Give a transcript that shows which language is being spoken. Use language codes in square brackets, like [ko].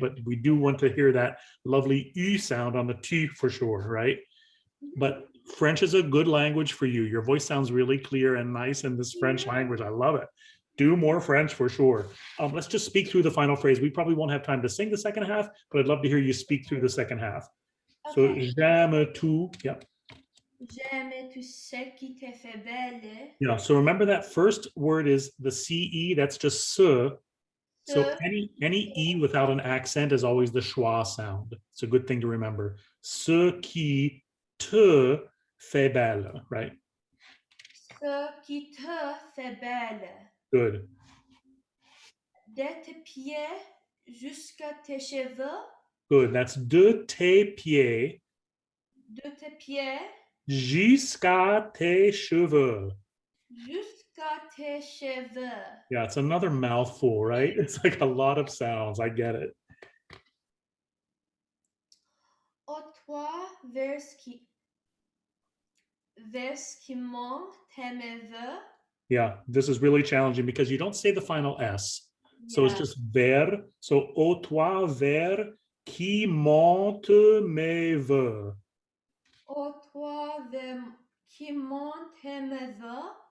[en] But we do want to hear that lovely u sound on the t for sure, right? But French is a good language for you. Your voice sounds really clear and nice in this French language. I love it. Do more French for sure. Let's just speak through the final phrase. We probably won't have time to sing the second half, but I'd love to hear you speak through the second half. Okay. [fr] So, j'aime tout. Yeah. J'aime tout ce qui te fait belle. [en] Yeah. So remember that first word is the CE. That's just ce. So any E without an accent is always the schwa sound. It's a good thing to remember. [fr] Ce qui te fait belle, right? Ce qui te fait belle. [en] Good. [fr] De tes pieds jusqu'à tes cheveux. [en] Good. That's [fr] de tes pieds De tes pieds jusqu'à tes cheveux. jusqu'à tes cheveux. [en] Yeah, it's another mouthful, right? It's like a lot of sounds. I get it. [fr] Au toi vers qui monte tes neveux. [en] Yeah, this is really challenging because you don't say the final S. So it's Yeah. just vers. [fr] So au toi vers qui monte mes voeux. Au toi qui monte tes neveux.